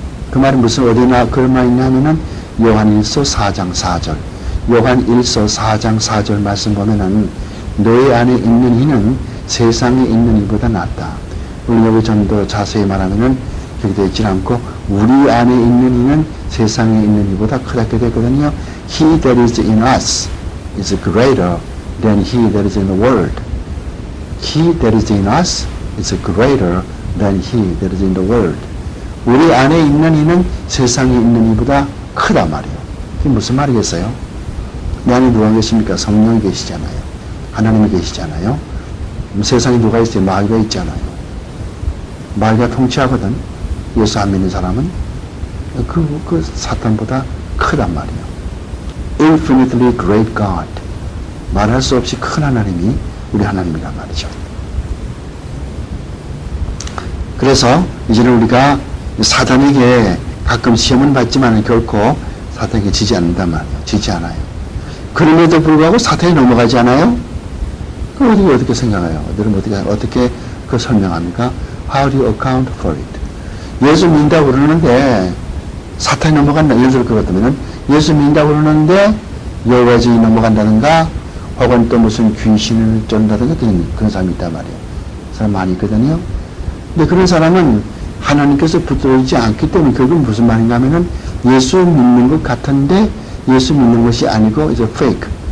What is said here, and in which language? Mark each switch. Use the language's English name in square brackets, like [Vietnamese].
[Korean] 그 말은 무슨 어디나 그런 말이 있냐면은 요한일서 4장 4절. 요한일서 4장 4절 말씀 보면은 너희 안에 있는 이는 세상에 있는 이보다 낫다. 물론 여기 좀 더 자세히 말하면은 그렇게 되어 있지 않고 우리 안에 있는 이는 세상에 있는 이보다 크다게 되거든요. [English] He that is in us is greater than he that is in the world. He that is in us is greater than he that is in the world. [Korean] 우리 안에 있는 이는 세상에 있는 이보다 크다 말이에요. 그게 무슨 말이겠어요? 내 안에 누가 계십니까? 성령이 계시잖아요. 하나님이 계시잖아요. 세상에 누가 있어요? 마귀가 있잖아요. 마귀가 통치하거든. 예수 안 믿는 사람은 그 사탄보다 크단 말이에요. [English] Infinitely great God. [Korean] 말할 수 없이 큰 하나님이 우리 하나님이란 말이죠. 그래서 이제는 우리가 사탄에게 가끔 시험은 받지만 결코 사탄에게 지지 않는단 말이에요. 지지 않아요. 그럼에도 불구하고 사탄이 넘어가지 않아요? 그걸 어떻게 생각해요? 여러분 어떻게 그 설명합니까? [English] How do you account for it? [Korean] 예수 믿는다고 그러는데 사탄이 넘어간다. 예를 들어 그렇다면 예수 믿는다고 그러는데 여호와의 증인이 넘어간다든가 혹은 또 무슨 귀신을 쫓는다든가 그런 사람이 있단 말이에요. 사람 많이 있거든요. 근데 그런 사람은 하나님께서 붙들어지지 않기 때문에 결국은 무슨 말인가 하면은 예수 믿는 것 같은데 예수 믿는 것이 아니고 이제 fake.